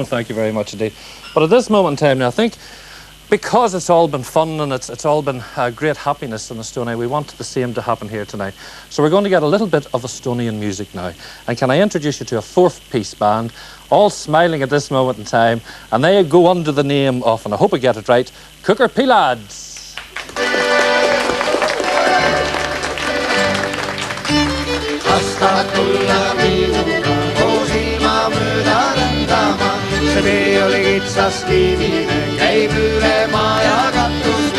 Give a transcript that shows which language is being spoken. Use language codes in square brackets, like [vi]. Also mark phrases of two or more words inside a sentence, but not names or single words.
[en] Thank you very much indeed. But at this moment in time now, I think because it's all been fun and it's all been great happiness in Estonia, we want the same to happen here tonight. So we're going to get a little bit of Estonian music now. And can I introduce you to a fourth-piece band, all smiling at this moment in time, and they go under the name of, and I hope I get it right, [et] Kukerpilads. Se tee oli kitsas kiivinen, käib üle maja katuste.